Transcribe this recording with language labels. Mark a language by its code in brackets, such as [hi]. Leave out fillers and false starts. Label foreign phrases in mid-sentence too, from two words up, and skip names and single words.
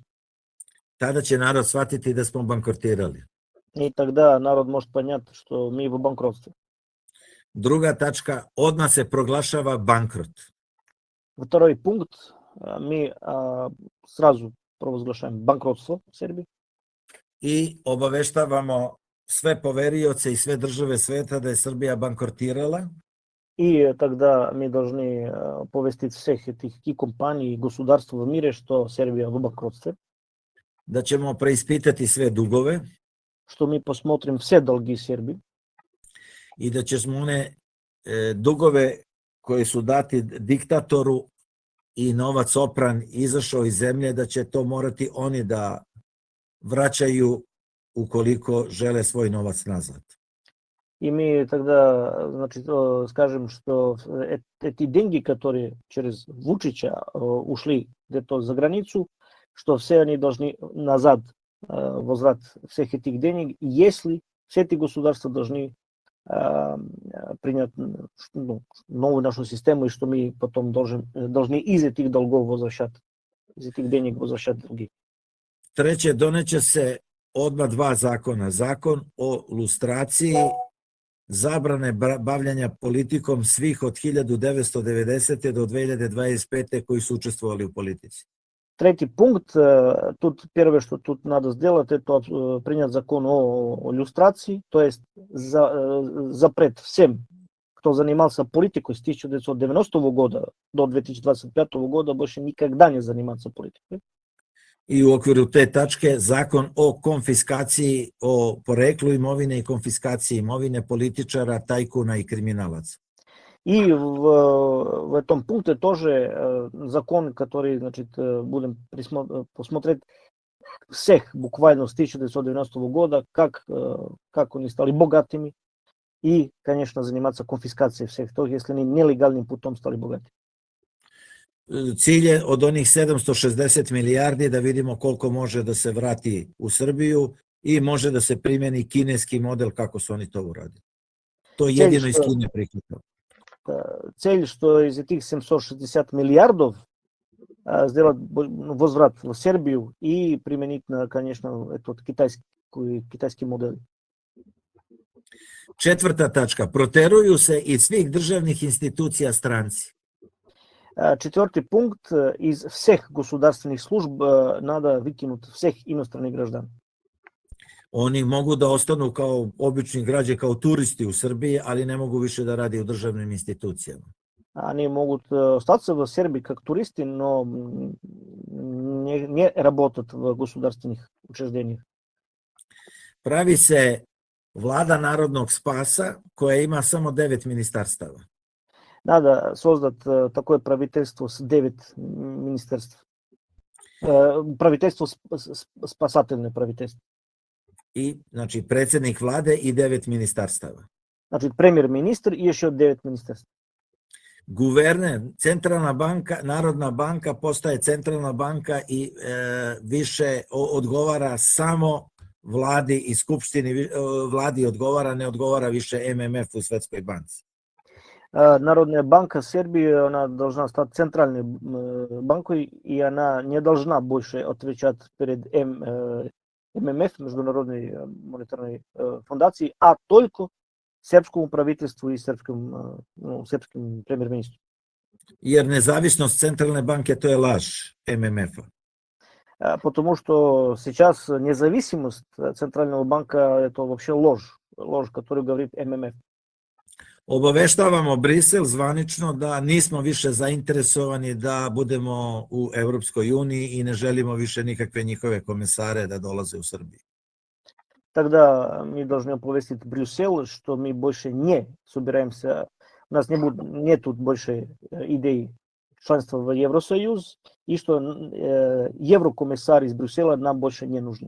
[sr] Tada će narod shvatiti da smo bankrotirali. [ru] И тогда народ может понять, что мы в банкротстве. [sr] Druga tačka, odmah se proglašava bankrot. [ru] Второй пункт, мы сразу провозглашаем банкротство в Сербии. [sr] I obaveštavamo sve poverioce i sve države sveta da je Srbija bankrotirala. [ru] И тогда мы должны повестить всех этих и компаний, и государств в мире, что Сербия в банкротстве. [sr] Da ćemo preispitati sve dugove. [ru] Что мы посмотрим все долги Сербии. [sr] I da ćemo one dugove koje su dati diktatoru i novac opran izašao iz zemlje, da će to morati oni da vraćaju ukoliko žele svoj novac nazad. [ru] И мы тогда, значит, скажем, что эти деньги, которые через Вучича ушли где-то за границу, что все они должны назад, возврат всех этих денег, если все эти государства должны принять новую нашу систему, и что мы потом должны из этих долгов возвращать, из этих денег возвращать долги. [sr] Treće, doneće se odmah 2 zakona. Zakon o lustraciji, zabrane bavljanja politikom svih od 1990. do 2025. koji su učestvovali u politici. [ru] Третий пункт, тут первое, что тут надо сделать, это принять закон о люстрации, то есть запрет всем, кто занимался политикой с 1990 года до 2025 года, больше никогда не заниматься политикой. [sr] I u okviru te tačke zakon o konfiskaciji, o poreklu imovine i konfiskaciji imovine političara, tajkuna i kriminalaca. [ru] И в этом пункте тоже закон, который, значит, будем посмотреть всех буквально с 1990 года, как они стали богатыми, и, конечно, заниматься конфискацией всех, то, если они нелегальным путем стали богатыми. [sr] Cilj je od onih 760 milijardi da vidimo koliko može da se vrati u Srbiju i može da se primjeni kineski model kako su oni to uradili. To jedino iz Kine prihvatamo. [ru] Цель, что из этих 760 миллиардов сделать возврат в Сербию и применить, конечно, этот китайский модель. [sr] Četvrta tačka, proteruju se iz svih državnih institucija stranci. [ru] Четвертый пункт, из всех государственных служб надо выкинуть всех иностранных граждан. [sr] Oni mogu da ostanu kao obični građani, kao turisti u Srbiji, ali ne mogu više da radi u državnim institucijama. [ru] Они могут остаться в Сербии как туристы, но не работать в государственных учреждениях. [sr] Pravi se vlada narodnog spasa koja ima samo 9 ministarstava. [ru] Надо создать такое правительство с 9 министерств. Правительство спасательное правительство. [sr] I, znači, predsjednik vlade i 9 ministarstava. [ru] Значит, премьер-министр и еще 9 министерств. [sr] Guverner, centralna banka, Narodna banka postaje centralna banka i više odgovara samo vladi i skupštini, vladi odgovara, ne odgovara više MMF u Svetskoj banci. [ru] Народная банка Сербии, она должна стать центральной банкой, и она не должна больше отвечать перед ММФ, Международной монетарной фундацией, а только сербскому правительству и сербским премьер-министру. [sr] Jer nezavisnost centralne banke to je laž MMF-a. [ru] Потому что сейчас независимость Центрального банка это вообще ложь, которую говорит ММФ. [sr] Obaveštavamo Brisel zvanično da nismo više zainteresovani da budemo u Evropskoj uniji i ne želimo više nikakve njihove komesare da dolaze u Srbiju. [ru] Тогда мы должны оповестить Брюссель, что мы больше не собираемся, у нас нету больше идей членства в Евросоюз, и что еврокомиссар из Брюсселя нам больше не нужны.